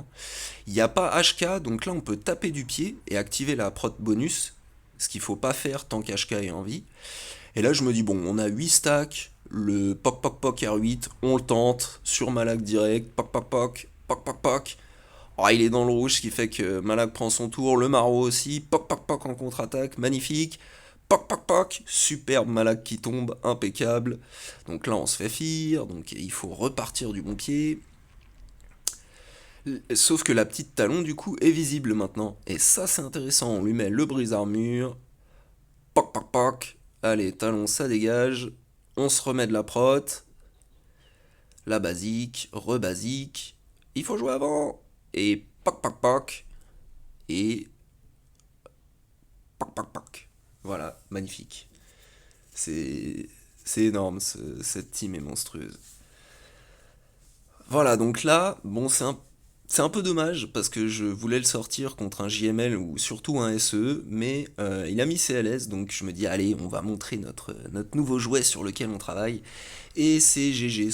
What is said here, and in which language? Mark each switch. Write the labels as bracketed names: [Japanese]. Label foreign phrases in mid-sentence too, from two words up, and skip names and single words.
[French] Il n'y a pas HK, donc là on peut taper du pied et activer la prot bonus, ce qu'il faut pas faire tant qu'HK est en vie. Et là, je me dis, bon, on a 8 stacks, le poc poc poc R8, on le tente, sur Malak direct, poc poc poc, poc poc poc. Oh, il est dans le rouge, ce qui fait que Malak prend son tour, le Maro aussi, poc poc poc en contre-attaque, magnifique. Poc poc poc, superbe Malak qui tombe, impeccable. Donc là, on se fait fire, donc il faut repartir du bon pied. Sauf que la petite talon, du coup, est visible maintenant. Et ça, c'est intéressant. On lui met le brise-armure, poc poc poc. Allez, talon, ça dégage. On se remet de la prot. La basique, rebasique. Il faut jouer avant. Et poc poc poc. Et poc poc poc. Voilà, magnifique. C'est c'est énorme, cette team est monstrueuse. Voilà, donc là, bon, c'est un peu dommage parce que je voulais le sortir contre un JML ou surtout un SE, mais il a mis CLS, donc je me dis, allez, on va montrer notre nouveau jouet sur lequel on travaille, et c'est GG.